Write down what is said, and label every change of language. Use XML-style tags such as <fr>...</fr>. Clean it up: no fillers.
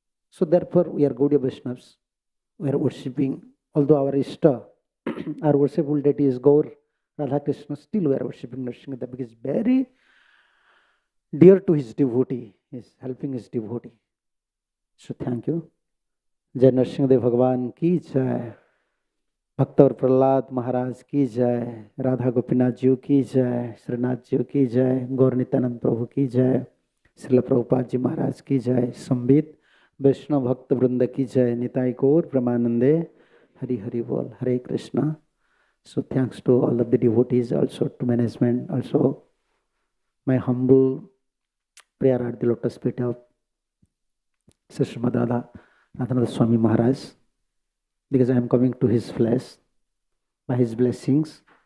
<en>So therefore, we are Gaudiya Vaishnavas. We are worshipping, although our Ishta, our worshipful deity is Gaur, Radha Krishna, still we are worshipping Nrsimhadev because very dear to his devotee. He is helping his devotee. So thank you.</en> <hi>जय नरसिंहदेव भगवान की जय, भक्त और प्रहलाद महाराज की जय, राधा गोपीनाथ जी की जय, श्रीनाथ जी की जय, गौर नित्यानंद प्रभु की जय, श्रील प्रभुपाद जी महाराज की जय, संबित वैष्णव भक्त वृंद की जय, निताई गौर ब्रह्मानंदे, हरि हरि बोल, हरे Krishna.</hi> <en>So thanks to all of the devotees, also to management, also my humble prayer at the lotus feet of Sri Srimad Radhanatha Swami Maharaj, because I am coming to his flesh by his blessings.</en>